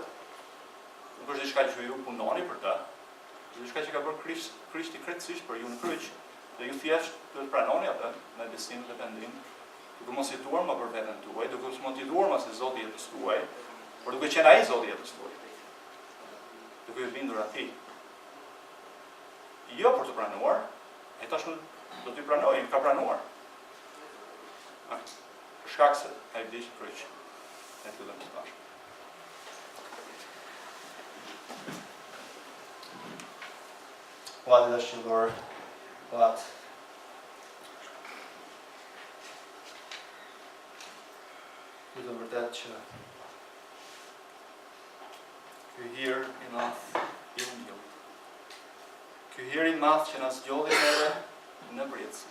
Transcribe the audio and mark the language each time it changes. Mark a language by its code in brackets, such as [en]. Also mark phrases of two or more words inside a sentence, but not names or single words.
[sq] Nuk është diçka që ju punoni për të, është diçka që ka bërë Krishti krejtësisht për ju në kryq, dhe ju thjesht duhet pranoni atë me besim dhe pendim, duke mos jetuar më për veten tuaj, duke mos jetuar më si Zoti i jetës tuaj, por duke qenë ai Zoti i jetës tuaj. Duke u bindur atij. Jo për të pranuar, e tashmë do t'i pranoj, ka pranuar. Për shkak se ai vdiq në kryq. Ne të lutem tash. [en] What is the Lord? What? [sq] Ju të vërtet që ky hir i madh i ungjillit, Ky hir I madh që na zgjodhi neve në përjetësi.